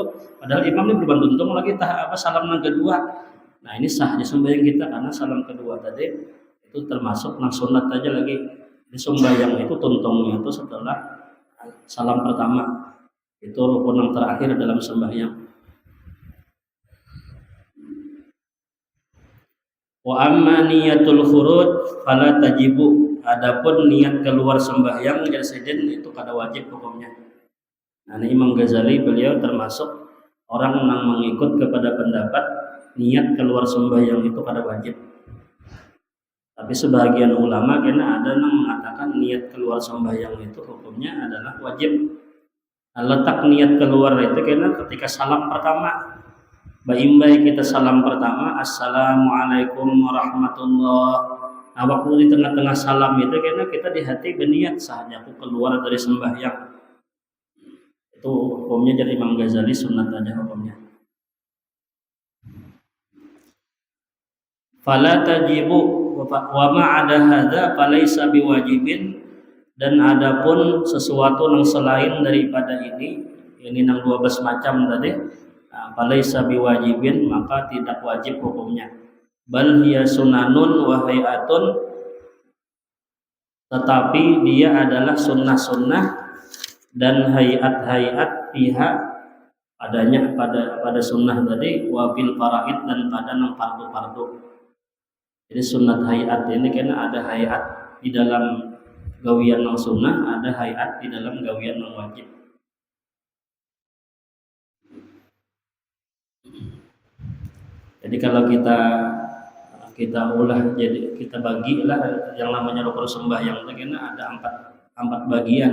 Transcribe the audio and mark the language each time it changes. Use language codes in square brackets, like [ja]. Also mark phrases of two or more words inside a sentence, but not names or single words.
[bjn] Padahal imam ini belum tuntung lagi salam yang kedua. Nah, ini sahnya sembahyang kita karena salam kedua tadi itu termasuk nang sunat aja lagi. Di sembahyang itu tuntungnya itu setelah salam pertama. [id] Itu rukun yang terakhir dalam sembahyang. [ar] Wa amma niyatul khuruj fala tajibu. [bjn] Adapun niat keluar sembahyang jasadin itu kada wajib hukumnya. Nah, Imam Ghazali beliau termasuk orang yang mengikut kepada pendapat niat keluar sembahyang itu kada wajib. Tapi sebagian ulama kena ada yang mengatakan niat keluar sembahyang itu hukumnya adalah wajib. Nah, letak niat keluar itu kena ketika salam pertama. Baimbai kita salam pertama [ar] assalamualaikum warahmatullahi. [id] Nah, waktu di tengah-tengah salam itu karena kita di hati berniat saatnya aku keluar dari sembahyang. [bjn] Itu hukumnya dari Imam Ghazali sunat aja hukumnya. [ar] Fala tajibu wa ma ada hadza falaisa biwajibin, [id] dan adapun sesuatu yang selain daripada ini yang 12 macam tadi, [ar] falaisa biwajibin, [id] maka tidak wajib hukumnya. [ar] Bal hiya sunanun wa hayatun, [id] tetapi dia adalah sunnah-sunnah dan hayat-hayat pihak adanya pada sunnah tadi, [ar] wa bil faraid, [bjn] dan pada nang fardu-fardu. Jadi sunnat hayat ini karena ada hayat di dalam gawian nang sunnah, ada hayat di dalam gawian nang wajib. Jadi kalau kita ulah, jadi kita bagilah yang namanya rukun sembahyang itu karena ada empat bagian.